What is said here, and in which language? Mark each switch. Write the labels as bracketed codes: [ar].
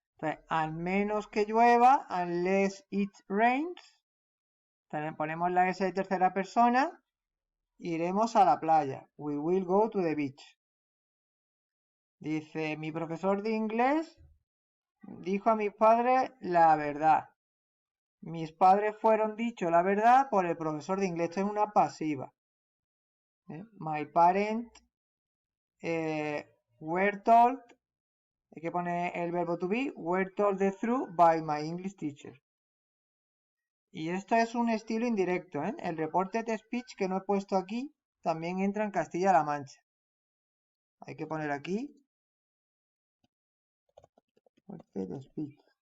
[es] Entonces, al menos que llueva, [en] unless it rains, [es] también ponemos la S de tercera persona, iremos a la playa. [en] We will go to the beach. [es] Dice, mi profesor de inglés dijo a mis padres la verdad. Mis padres fueron dicho la verdad por el profesor de inglés. Esto es una pasiva. [en] My parents were told, [es] hay que poner el verbo [en] to be, were told the truth by my English teacher. [es] Y esto es un estilo indirecto. El reporte de speech que no he puesto aquí también entra en Castilla-La Mancha. Hay que poner aquí reporte de speech.